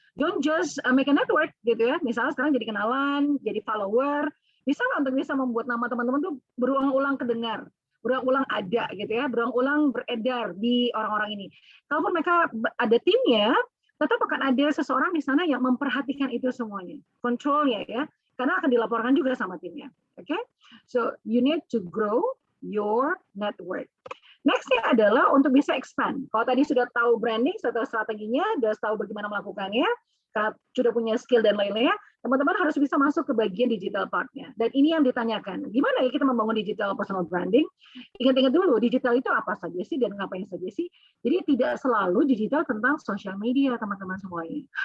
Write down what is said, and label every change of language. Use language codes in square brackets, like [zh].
[en] Don't just make a network [id] gitu ya. Misalnya sekarang jadi kenalan, jadi follower, bisa nggak untuk bisa membuat nama teman-teman tuh berulang-ulang kedengar, berulang-ulang ada gitu ya, berulang-ulang beredar di orang-orang ini. Kalaupun mereka ada timnya, tetap akan ada seseorang di sana yang memperhatikan itu semuanya, kontrolnya ya, karena akan dilaporkan juga sama timnya. [en] Oke, so you need to grow your network. [id] Nextnya adalah untuk bisa expand. Kalau tadi sudah tahu branding, sudah tahu strateginya, sudah tahu bagaimana melakukannya, sudah punya skill dan lain-lainnya, teman-teman harus bisa masuk ke bagian digital part-nya. Dan ini yang ditanyakan, gimana ya kita membangun digital personal branding? Ingat-ingat dulu, digital itu apa saja sih dan ngapain saja sih? Jadi tidak selalu digital tentang social media, teman-teman semuanya.